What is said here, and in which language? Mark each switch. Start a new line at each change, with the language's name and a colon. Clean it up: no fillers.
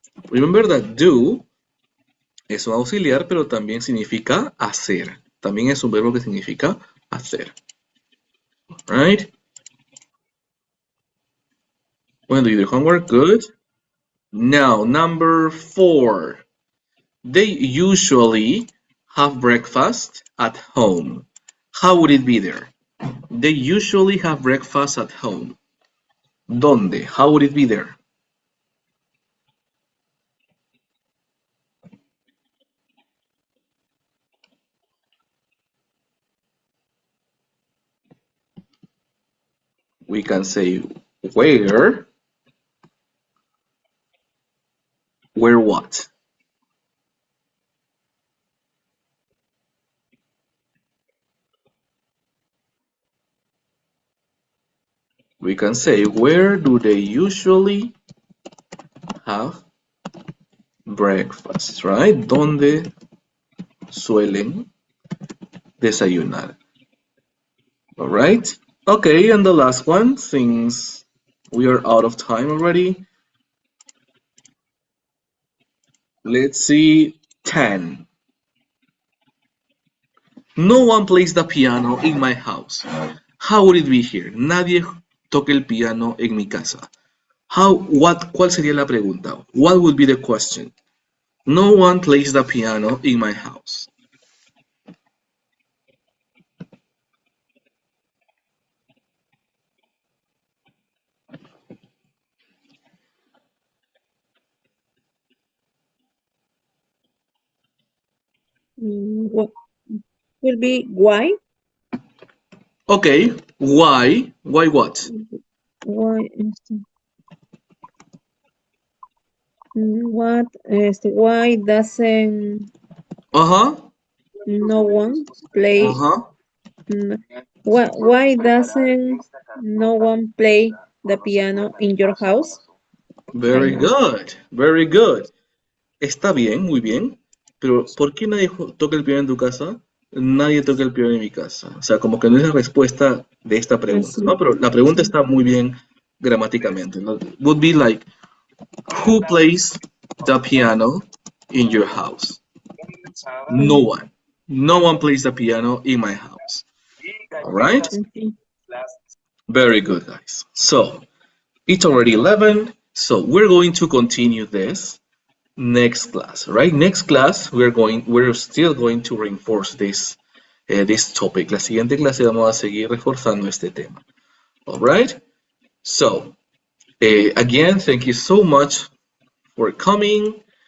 English: Remember that do
Spanish: es un auxiliar, pero también significa hacer. También es un verbo que significa hacer.
English: Right? When do you do your homework? Good. Now, number 4. They usually have breakfast at home. How would it be there? They usually have breakfast at home.
Spanish: ¿Dónde?
English: How would it be there? We can say where. Where what? We can say where do they usually have breakfast, right?
Spanish: ¿Dónde suelen desayunar?
English: All right. Okay, and the last one, since we are out of time already, let's see 10. No one plays the piano in my house. How would it be here?
Spanish: Nadie toca el piano en mi casa. ¿Cuál sería la pregunta?
English: What would be the question? No one plays the piano in my house. What will be why? Okay, why? Why what? Why? What? Why doesn't no one play? Why doesn't no one play the piano in your house? Very good, very good.
Spanish: Está bien, muy bien. Pero ¿por qué nadie toca el piano en tu casa? Nadie toca el piano en mi casa. O sea, como que no es la respuesta de esta pregunta, ¿no? Pero la pregunta está muy bien gramáticamente, ¿no?
English: Would be like, who plays the piano in your house? No one. No one plays the piano in my house. All right? Very good, guys. So, it's already 11. So, we're going to continue this next class, right? Next class, we're still going to reinforce this topic.
Spanish: La siguiente clase vamos a seguir reforzando este tema.
English: All right? So, again, thank you so much for coming.